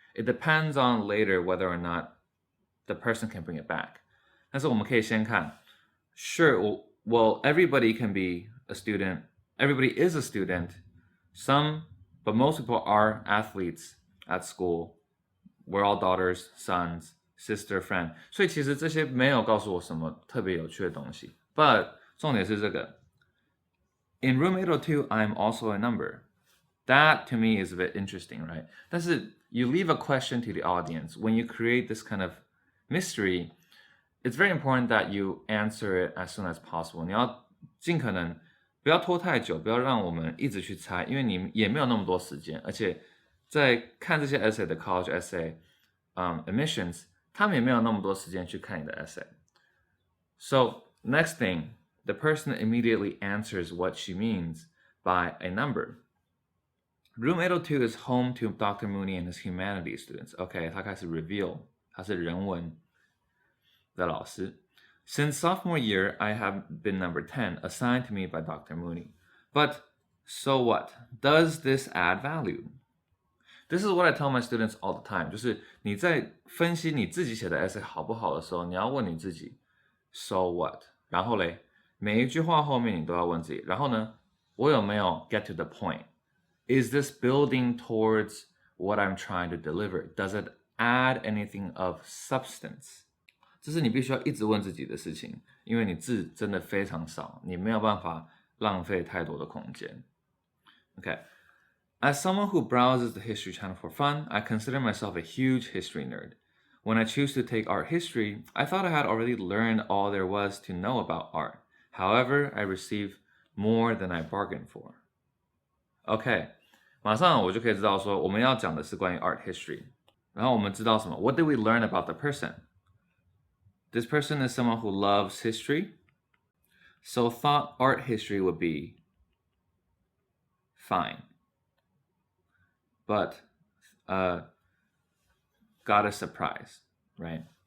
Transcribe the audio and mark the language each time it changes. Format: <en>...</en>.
<en>It depends on later whether or not the person can bring it back.</en> <zh>但是我们可以先看</zh> <en>Sure, well, everybody can be a student. Everybody is a student. Some, but most people are athletes at school. We're all daughters, sons, sister, friend.</en> <zh>所以其实这些没有告诉我什么特别有趣的东西。</zh> <en>But</en> <zh>重点是这个</zh> <en>In room 802, I'm also a number. That to me is a bit interesting, right?</en> <zh>但是</zh> <en>you leave a question to the audience. When you create this kind of mystery, it's very important that you answer it as soon as possible.</en> <zh>你要尽可能不要拖太久，不要让我们一直去猜，因为你也没有那么多时间。而且在看这些 essay 的</zh> <en>college essay admissions，</en> <zh>他们也没有那么多时间去看你的 essay.</zh> <en>So next thing, the person immediately answers what she means by a number. Room 802 is home to Dr. Mooney and his humanities students.</en> <zh>OK, 他开始 reveal 他是人文的老师。</zh> <en>Since sophomore year, I have been number 10, assigned to me by Dr. Mooney. But so what? Does this add value? This is what I tell my students all the time.</en> <zh>就是你在分析你自己写的 essay 好不好的时候，你要问你自己</zh> <en>So what?</en> <zh>然后嘞，每一句话后面你都要问自己，然后呢，我有没有</zh> <en>get to the point? Is this building towards what I'm trying to deliver? Does it add anything of substance?</en> <zh>这是你必须要一直问自己的事情，因为你字真的非常少，你没有办法浪费太多的空间。</zh> <en>Okay. As someone who browses the History Channel for fun, I consider myself a huge history nerd. When I choose to take art history, I thought I had already learned all there was to know about art. However, I received more than I bargained for.</en> <zh>OK, 马上我就可以知道说我们要讲的是关于 art history. 然后我们知道什么</zh> <en>What did we learn about the person? This person is someone who loves history. So thought art history would be fine. But got a surprise, right?</en>